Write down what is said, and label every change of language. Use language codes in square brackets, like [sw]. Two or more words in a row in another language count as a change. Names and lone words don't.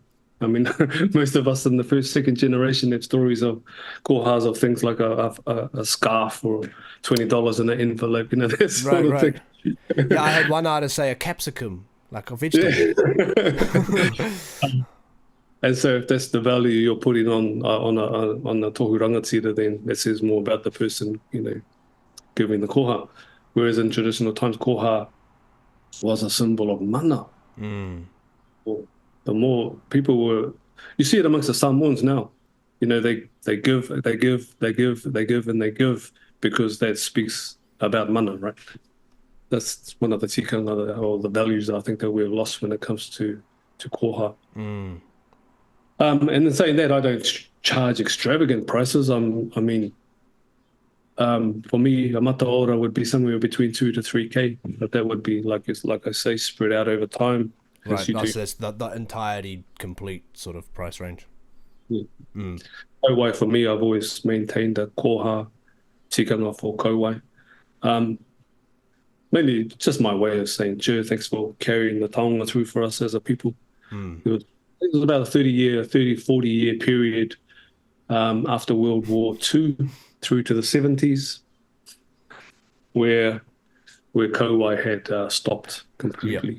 [en] I mean, most of us in the first, second generation have stories of kohas of things like a scarf or $20 in an envelope, that sort of thing. Yeah, I had one artist say a capsicum, like a vegetable. Yeah. And so if that's the value you're putting on a [mi] tohu rangatira, [en] then that says more about the person, giving the koha. Whereas in traditional times, koha was a symbol of mana. Well, the more people were, you see it amongst the Samoans now. They give, and they give because that speaks about mana, right? That's one of the tikanga or the values I think that we've lost when it comes to koha. And in saying that, I don't charge extravagant prices. For me, a [mi] mata ora [en] would be somewhere between 2 to 3K, but that would be like I say, spread out over time. Right, that's the entirety complete sort of price range. Yeah. Kauai, for me, I've always maintained a [mi] koha tikanga [en] for kauai. Mainly just my way of saying, cheer, thanks for carrying the taonga through for us as a people. It was about a 40-year period after World War II through to the 70s where kauai had stopped completely.